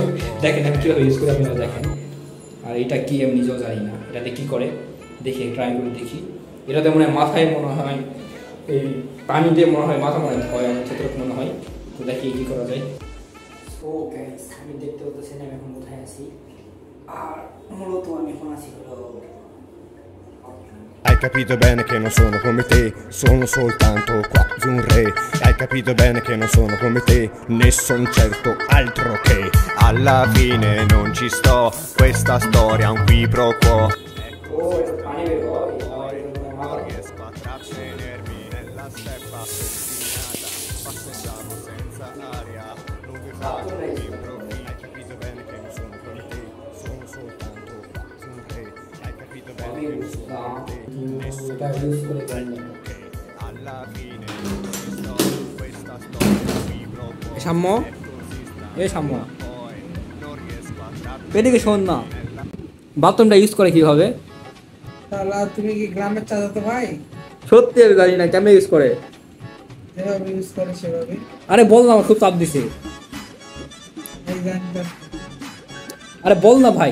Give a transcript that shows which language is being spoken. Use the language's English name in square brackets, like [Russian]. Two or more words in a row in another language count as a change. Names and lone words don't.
[Bangla] যাই হোক, দেখেন আমি কীভাবে ইউজ করি, আপনারা দেখেন। আর এটা কি আমি নিজেও জানি না, এটাতে কি করে দেখি, ট্রাই করে দেখি। এটাতে মনে হয় মাথায় মনে হয় এই পানি দিয়ে মনে হয় মাথা মনে হয় আমার যতটুকু মনে হয়। তো দেখি কি করা যায়। ও গাইস, আমি দেখতে পাচ্ছেন আমি এখন কোথায় আছি, আর মূলত আমি এখন আছি হলো [Italian] Hai capito bene che non sono come te, sono soltanto quasi un re. Hai capito bene che non sono come te, ne son certo altro che. Alla fine non ci sto, questa storia è un qui pro quo. [Bangla] ও এটা পানি বের হয় [Italian] Non riesco a trattenermi nella steppa ostinata, passeggiavo senza aria, non mi fare improvvi. Hai capito bene che non sono come te, sono soltanto quasi un re. Hai capito bene che non sono come te, ne sono [Bangla] এটা ইউজ করে জানি না। [Italian] che alla fine non ci sto, questa storia è un qui pro quo. [Bangla] সাম্য, এ সাম্য, [Italian] Poi non riesco a trattenermi. [Bangla] এদিকে শোন না, বাথরুমটা ইউজ করে কিভাবে? শালা তুমি কি গ্রামের চাচাতো ভাই? সত্যি আমি জানি না কেমনে ইউজ করে। যেভাবে ইউজ করে সেভাবে। আরে বল না, আমার খুব চাপ দিছে। এই গানটা আরে বল না ভাই।